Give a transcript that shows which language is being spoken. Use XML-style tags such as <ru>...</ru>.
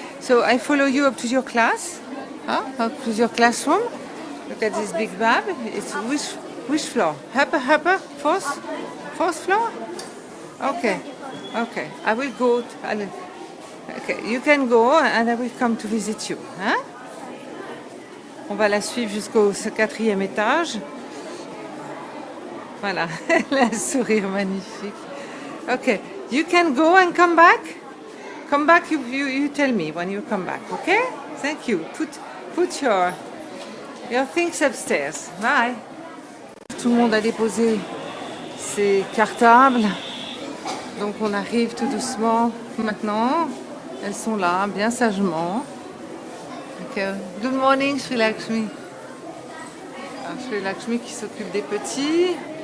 <en>So I follow you up to your class, up to your classroom. Look at this big bag. It's which floor? Upper, fourth floor? Okay, okay. I will go. Okay, you can go and I will come to visit you. Hein?</en> <fr>On va la suivre jusqu'au 4e étage. Voilà, le sourire magnifique.</fr> <en>Okay, you can go and come back. Come back, you tell me when you come back, okay? Thank you. Put your things upstairs. Bye.</en> <fr>Tout le monde a déposé ses cartables. Donc on arrive tout doucement maintenant. Elles sont là, bien sagement. Okay.</fr> <en>Good morning,</en> <fr>Sri Lakshmi. Alors, Sri Lakshmi qui s'occupe des petits.</fr>